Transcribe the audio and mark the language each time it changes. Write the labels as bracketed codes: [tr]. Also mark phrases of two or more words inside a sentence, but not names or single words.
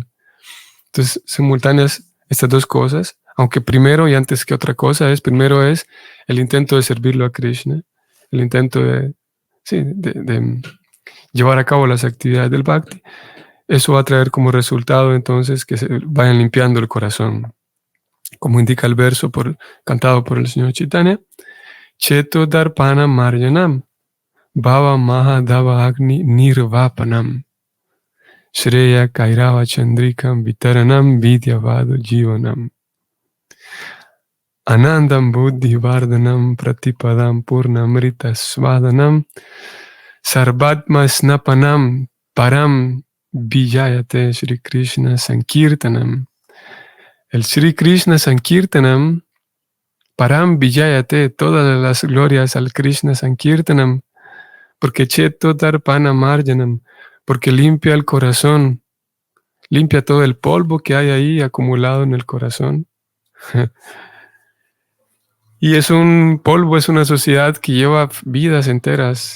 [es] Entonces, simultáneas estas dos cosas, aunque primero y antes que otra cosa primero es el intento de servirlo a Krishna, el intento de llevar a cabo las actividades del Bhakti. Eso va a traer como resultado entonces que se vayan limpiando el corazón. Como indica el verso cantado por el señor Chaitanya, [sa] Cheto Darpana Marjanam Bhava Mahadava Agni Nirvapanam Shreya Kairava Chandrikam Vitaranam Vidyavado Jivanam Anandam Buddhi Vardhanam Pratipadam Purnamrita Svadanam Sarvatma Snapanam Param Vijayate Shri Krishna Sankirtanam. El Shri Krishna Sankirtanam, Param Vijayate, [es] todas las glorias al Krishna Sankirtanam, porque [sa] Cheto Darpana Marjanam, [es] porque limpia el corazón, limpia todo el polvo que hay ahí acumulado en el corazón. Y es un polvo, es una sociedad que lleva vidas enteras.